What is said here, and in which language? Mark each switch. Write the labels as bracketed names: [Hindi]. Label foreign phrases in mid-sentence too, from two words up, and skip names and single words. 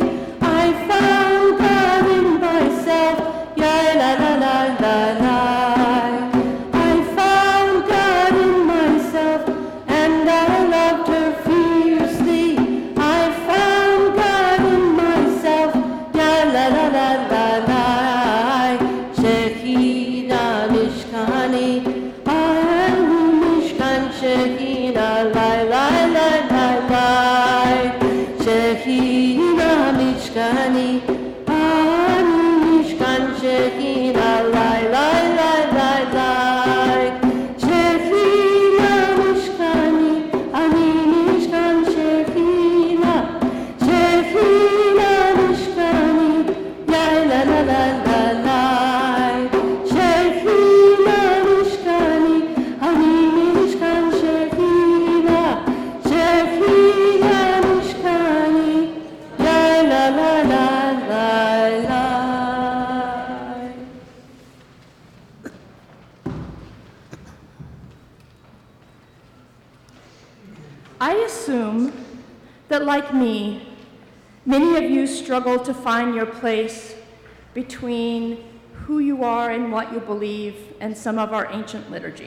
[English] I found God in myself. Yeah, la la la la la. I found God in myself, and I loved her fiercely. I found God in myself. Yeah, la la la la la. [Hebrew] שכינה משכני, אני משכן שכינה, lai lai lai lai lai. שכינה משכני, אני משכן שכינה, lai lai lai lai lai. שכינה משכני, אני משכן שכינה, שכינה משכני, lai la la la la la. שכינה משכני, אני משכן שכינה, שכינה משכני, lai la la la la la. [English] I assume that, like me, many of you struggle to find your place between who you are and what you believe and some of our ancient liturgy.